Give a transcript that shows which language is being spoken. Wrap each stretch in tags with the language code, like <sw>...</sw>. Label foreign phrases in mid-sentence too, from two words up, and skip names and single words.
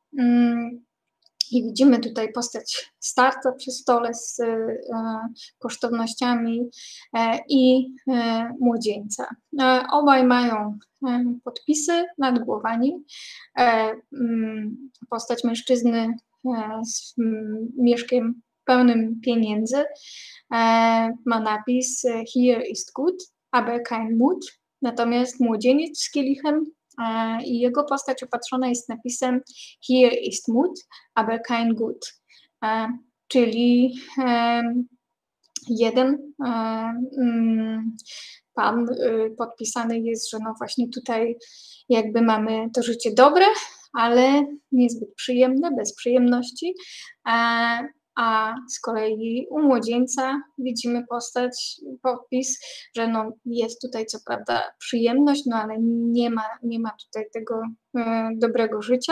<pl>I widzimy tutaj postać starca przy stole z kosztownościami i młodzieńca. Obaj mają podpisy nad głowami. Postać mężczyzny z mieszkiem pełnym pieniędzy ma napis</pl> <de>„Hier ist gut, aber kein Mut”,</de> <pl>natomiast młodzieniec z kielichem i jego postać opatrzona jest napisem</pl> <de>„Hier ist Mut, aber kein Gut”,</de> <pl>czyli jeden pan podpisany jest, że no właśnie tutaj jakby mamy to życie dobre, ale niezbyt przyjemne, bez przyjemności, a z kolei u młodzieńca widzimy podpis, że no jest tutaj co prawda przyjemność, no ale nie ma tutaj tego dobrego życia.</pl>